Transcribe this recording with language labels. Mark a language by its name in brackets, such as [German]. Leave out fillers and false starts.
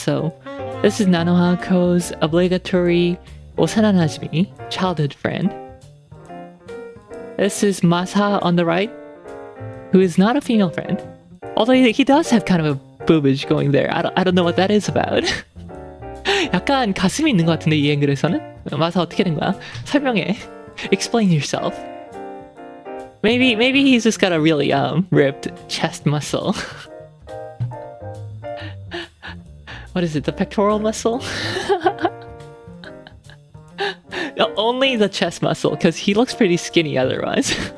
[English] So, this is Nanoha Ko's obligatory Osana Najimi, childhood friend. This is Masa on the right, who is not a female friend. Although he does have kind of a boobage going there. I don't know what that is about. [Korean] 약간 가슴이 있는 것 같은데 이 앵글에서는? 마사 어떻게 된 거야? 설명해. [English] Explain yourself. Maybe he's just got a really ripped chest muscle. What is it? The pectoral muscle? Only the chest muscle, because he looks pretty skinny otherwise.